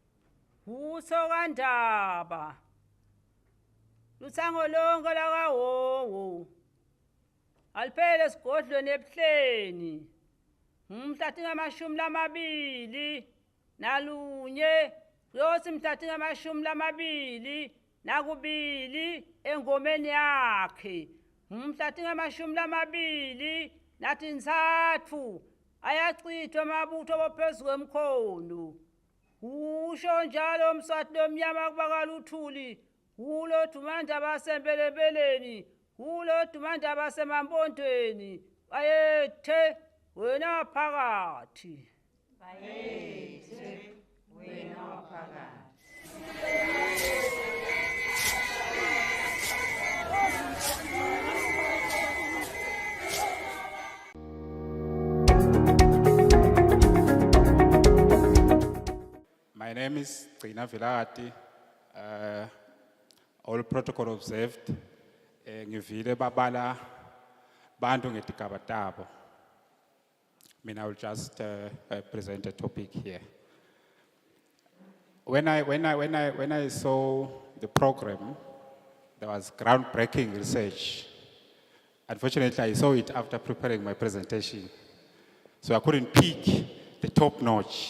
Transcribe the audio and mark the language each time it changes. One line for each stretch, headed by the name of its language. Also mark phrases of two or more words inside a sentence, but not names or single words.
Swati: uSokandaba lutsango lonke lakawowo aliphele sigodlweni ebuhleni umhla tingamashumi lamabili nalunye kuyothi mhla tingamashumi lamabili nakubili engomeni yakhe umhla tingamashumi lamabili natintsatfu ayachithwa amabutho bophezu kwemkhono usho njalo umswati lomnyama kubakala uthuli ulo dumanda basembelebeleni ulo dumanda basemampontweni bayethe wena phakathi bayethe wena phakathi.
English: My name is Gcina Vilagati. All protocol observed.
Swati: Ngivile babala bantu ngetigaba tabo.
English: I will just present a topic here. When I saw the program, there was groundbreaking research. Unfortunately, I saw it after preparing my presentation, so I couldn't pick the top notch.